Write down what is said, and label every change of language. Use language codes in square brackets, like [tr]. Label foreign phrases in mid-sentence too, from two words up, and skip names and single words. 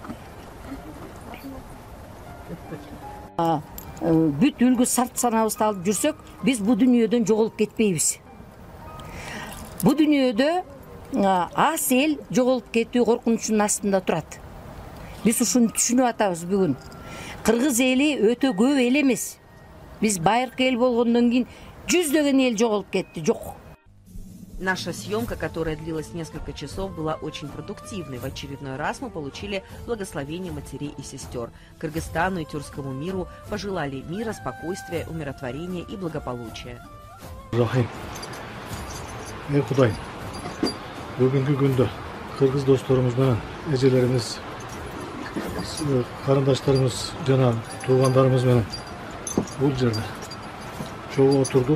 [ky] Бүт үлгү сарт санабызды алып жүрсөк, биз бу дүйнөдөн жоголуп кетпейбиз. Бу дүйнөдө аз эл жоголуп кетүү коркунучунун астында турат. Биз ушуну түшүнүп атабыз бүгүн. Кыргыз эли өтө көп эл эмес. Биз байыркы эл болгондон кийин жүздөгөн эл жоголуп кетти, жок. [ru] Наша съемка, которая длилась несколько часов, была очень продуктивной. В очередной раз мы получили благословение матерей и сестер. Кыргызстану и тюркскому миру пожелали мира, спокойствия, умиротворения и благополучия. [ky] Рахим. Кудай. Бүгүнкү күндө кыргыз досторубуз менен эжелерибиз, карындаштарыбыз жана туугандарыбыз менен бул жерде чогуу отурдук.